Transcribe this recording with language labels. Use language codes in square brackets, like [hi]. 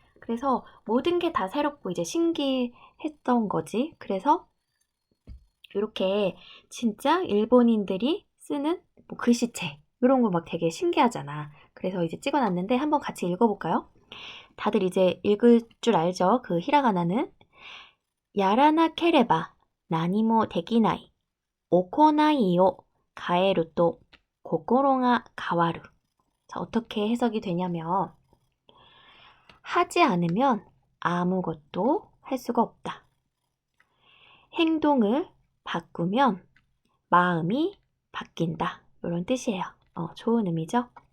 [ko] 그래서 모든 게 다 새롭고 이제 신기했던 거지. 그래서 이렇게 진짜 일본인들이 쓰는 뭐 글씨체 이런 거 막 되게 신기하잖아. 그래서 이제 찍어놨는데 한번 같이 읽어볼까요? 다들 이제 읽을 줄 알죠? 그 히라가나는 [ja] やらなければ何もできない。行いを変えると心が変わる. [ko] 자, 어떻게 해석이 되냐면 하지 않으면 아무것도 할 수가 없다. 행동을 바꾸면 마음이 바뀐다. 이런 뜻이에요. 좋은 의미죠?